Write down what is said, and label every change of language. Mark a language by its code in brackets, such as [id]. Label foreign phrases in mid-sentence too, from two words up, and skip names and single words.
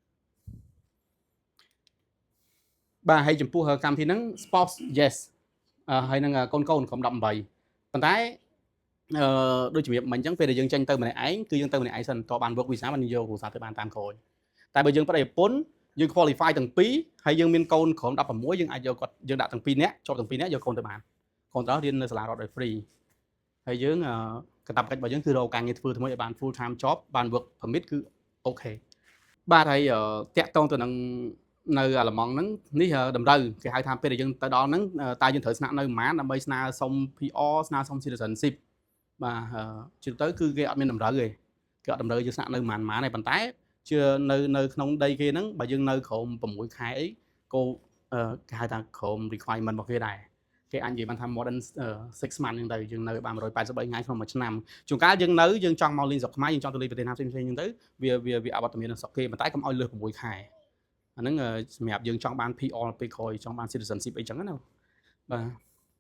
[km] បាទហើយចំពោះកម្មវិធីហ្នឹង [en] spouse yes [km] ហើយនឹងកូនកូនក្រុម18ប៉ុន្តែដូចជំរាបមិញអញ្ចឹងពេលដែលយើងចេញទៅម្នាក់ឯងគឺយើងទៅម្នាក់ឯងសិនតបាន [en] work visa [km] បានយកគ្រួសារទៅបានតាមក្រោយតែបើយើងប្តីប្រពន្ធយើង qualify ទាំងពីរហើយយើងមានកូន ក្រុម16យើងអាចយកគាត់យើងដាក់ទាំងពីរនាក់ជាប់ទាំងពីរនាក់យកកូនទៅបានកូនទៅរៀននៅសាលារដ្ឋដោយ free ហើយយើងកាតព្វកិច្ចរបស់យើងគឺរកការងារធ្វើថ្មីឲ្យបាន [en] full time job [km] បាន work permit គឺអូខេបាទហើយតាក់ទងទៅនឹងនៅអាឡម៉ង់ហ្នឹងនេះតម្រូវគេហៅថាពេលដែលយើងទៅដល់ហ្នឹងតើយើងត្រូវស្នាក់នៅប្រហែល ដើម្បីស្នើសុំ PR ស្នើសុំ citizenship បាទជឿទៅគឺគេអត់មានតម្រូវទេគេអត់តម្រូវយើងស្នាក់នៅប្រហែលទេ ប៉ុន្តែជឿនៅក្នុងដីគេហ្នឹងបើយើងនៅក្រោម6ខែអីក៏គេហៅថាក្រោម requirement របស់គេដែរគេអាចនិយាយបានថា [en] more than 6 months [km] ហ្នឹងទៅយើងនៅបាន183ថ្ងៃក្នុងមួយឆ្នាំជួនកាលយើងចង់មកលេងស្រុកខ្មែរយើងចង់ទៅលេងប្រទេសណាផ្សេងៗហ្នឹងទៅវាអវត្តមាននៅស្រុកគេប៉ុន្តែកុំឲ្យលើស6ខែអាហ្នឹងសម្រាប់យើងចង់បាន PR ពេលក្រោយចង់បាន citizenship អីចឹងណាបាទ